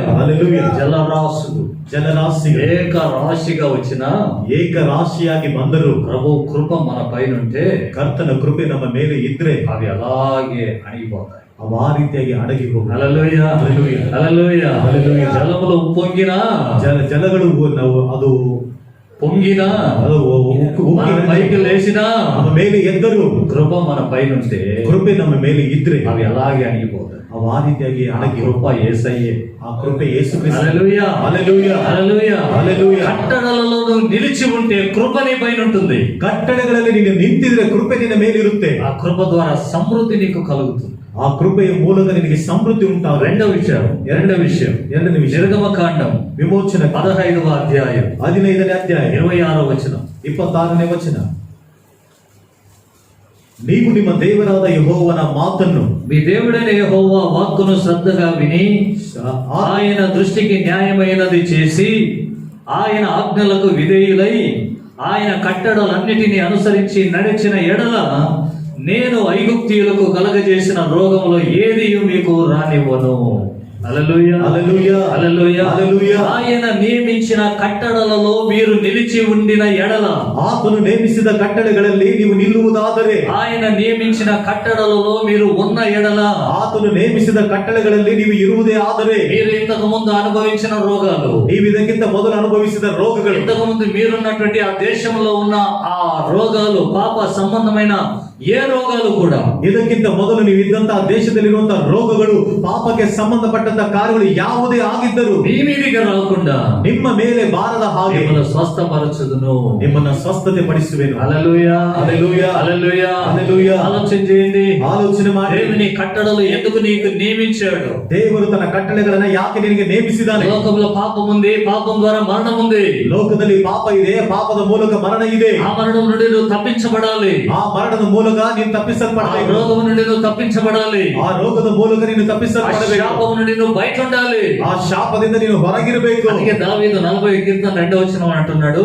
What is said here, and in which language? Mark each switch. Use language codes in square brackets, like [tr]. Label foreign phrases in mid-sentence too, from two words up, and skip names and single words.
[te] హల్లెలూయా. జలరాశులు [kn] ಜಲರಾಶಿ [te] ఏక రాశిగా వచ్చిన [kn] ಏಕ ರಾಶಿಯಾಗಿ ಬಂದರು. [te] ప్రభు కృప మన పైన ఉంటే [kn] ಕರ್ತನ ಕೃಪೆ ನಮ್ಮ ಮೇಲೆ ಇದ್ರೆ [te] అవి అలాగే అణిగిపోతాయి. [kn] ಅವು ಆ ರೀತಿಯಾಗಿ ಅಡಗಿ ಹೋಗುವ. [te] హల్లెలూయా. హల్లెలూయా. హల్లెలూయా. హల్లెలూయా. జలములు పొంగినా [kn] ಜಲಗಳು ನಾವು ಅದು [te] పొంగినా [kn] ಅದು ಉಕ್ಕಿ [te] మన పైకి లేచినా [kn] ನಮ್ಮ ಮೇಲೆ ಎದ್ದರು. [te] కృప మన పైన ఉంటే [kn] ಕೃಪೆ ನಮ್ಮ ಮೇಲೆ ಇದ್ರೆ [te] అవి అలాగే అణిగిపోతాయి. [kn] ಅವು ಆ ರೀತಿಯಾಗಿ [te] ఆ [kn] ಅಡಗಿ [te] కృప యేసయ్యే. [kn] ಆ ಕೃಪೆ ಯೇಸು ಕ್ರಿಸ್ತ. [te] హల్లెలూయా. హల్లెలూయా. హల్లెలూయా. హల్లెలూయా. కట్టడలలో నువ్వు నిలిచి ఉంటే కృప నీ పైన ఉంటుంది. [kn] ಕಟ್ಟಳೆಗಳಲ್ಲಿ ನೀನು ನಿಂತಿದ್ರೆ ಕೃಪೆ ನಿನ್ನ ಮೇಲಿರುತ್ತೆ. [te] ఆ కృప ద్వారా సమృద్ధి నీకు కలుగుతుంది. [kn] ಆ ಕೃಪೆಯ ಮೂಲಕ ನಿನಗೆ ಸಮೃದ್ಧಿ ಉಂಟಾಗ. [te] రెండవ విషయం [kn] ಎರಡನೇ ವಿಷಯ [te] నిర్గమకాండం [kn] ವಿಮೋಚನ [te] 15వ అధ్యాయం [kn] 15ನೇ ಅಧ್ಯಾಯ [te] 26వ వచనం. [kn] 26ನೇ ವಚನ. ನೀವು ನಿಮ್ಮ ದೇವರಾದ ಯೆಹೋವನ ಮಾತನ್ನು [te] మీ దేవుడైన యెహోవా వాక్కును శ్రద్ధగా విని ఆయన దృష్టికి న్యాయమైనది చేసి ఆయన ఆజ్ఞలకు విధేయులై ఆయన కట్టడలన్నిటినీ అనుసరించి నడిచిన ఎడల నేను ఐగుప్తీయులకు కలగజేసిన రోగములో ఏది మీకు రానివ్వను. హల్లెలూయా. హల్లెలూయా. హల్లెలూయా. హల్లెలూయా. ఆయన నియమించిన కట్టడలలో మీరు నిలిచి ఉండిన ఎడల, [kn] ಆತನು ನೇಮಿಸಿದ ಕಟ್ಟಳೆಗಳಲ್ಲಿ ನೀವು ನಿಲ್ಲುವುದಾದರೆ, [te] ఆయన నియమించిన కట్టడలలో మీరు ఉన్న ఎడల, [kn] ಆತನು ನೇಮಿಸಿದ ಕಟ್ಟಳೆಗಳಲ್ಲಿ ನೀವು ಇರುವುದೇ ಆದರೆ, [te] మీరు ఇంతకు ముందు అనుభవించిన రోగాలు, [kn] ನೀವು ಇದಕ್ಕಿಂತ ಮೊದಲು ಅನುಭವಿಸಿದ ರೋಗಗಳು, [te] ఇంతకు ముందు మీరున్నటువంటి ఆ దేశంలో ఉన్న ఆ రోగాలు, పాప సంబంధమైన ఏ రోగాలు కూడా [kn] ಇದಕ್ಕಿಂತ ಮೊದಲು ನೀವು ಇದ್ದಂತಹ ದೇಶದಲ್ಲಿರುವಂತಹ ರೋಗಗಳು, ಪಾಪಕ್ಕೆ ಸಂಬಂಧಪಟ್ಟಂತಹ ಕಾರ್ಯಗಳು ಯಾವುದೇ ಆಗಿದ್ದರು [te] మీ మీదికి రాకుండా [kn] ನಿಮ್ಮ ಮೇಲೆ ಬಾರದ ಹಾಗೆ [te] మిమ్మల్ని స్వస్థపరచుదును. [kn] ನಿಮ್ಮನ್ನ ಸ್ವಸ್ಥತೆ ಪಡಿಸುವೆನು. [te] హల్లెలూయా, హల్లెలూయా, హల్లెలూయా, హల్లెలూయా. ఆలోచన చేయండి. [kn] ಆಲೋಚನೆ ಮಾಡಿ, [te] దేవుని కట్టడలు ఎందుకు నీకు నియమించాడు? [kn] ದೇವರು ತನ್ನ ಕಟ್ಟಳೆಗಳನ್ನ ಯಾಕೆ ನಿನಗೆ ನೇಮಿಸಿದ್ದಾನೆ? [te] లోకంలో పాపం ఉంది, పాపం ద్వారా మరణం ఉంది. [kn] ಲೋಕದಲ್ಲಿ ಪಾಪ ಇದೆ, ಪಾಪದ ಮೂಲಕ ಮರಣ ಇದೆ. [te] ఆ మరణం నుండి నువ్వు తప్పించబడాలి. [kn] ಆ ಮರಣದ ಮೂಲಕ ನೀನು [te] ఆ [kn] ತಪ್ಪಿಸಲ್ಪಡಬೇಕು. [te] రోగం నుండి నువ్వు తప్పించబడాలి. [kn] ಆ ರೋಗದ ಮೂಲಕ ನೀನು [te] ఆ [kn] ತಪ್ಪಿಸಲ್ಪಡಬೇಕು. [te] శాపం నుండి నువ్వు బయట ఉండాలి. [kn] ಆ ಶಾಪದಿಂದ ನೀನು ಹೊರಗಿರಬೇಕು. [te] అందుకే దావీదు 40 కీర్తన 2వ వచనం అంటున్నాడు.